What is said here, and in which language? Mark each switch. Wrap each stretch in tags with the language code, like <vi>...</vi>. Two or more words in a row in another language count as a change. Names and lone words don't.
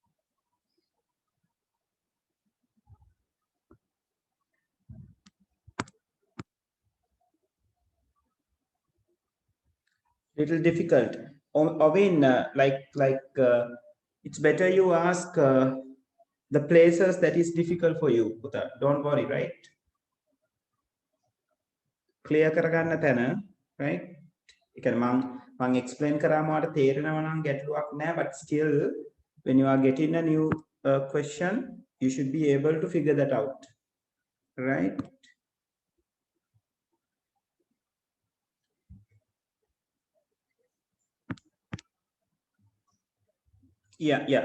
<en>Little difficult. Ovin, it's better you ask the places that is difficult for you. Puta. Don't worry, right? Clear</en> <si>කරගන්න තැන,</si> <en>right? You can</en> <si>මං explain කරාම ඔයාලට තේරෙනවා නම් ගැටලුවක් නැහැ,</si> <en>but still when you are getting a new question, you should be able to figure that out, right? Yeah.</en>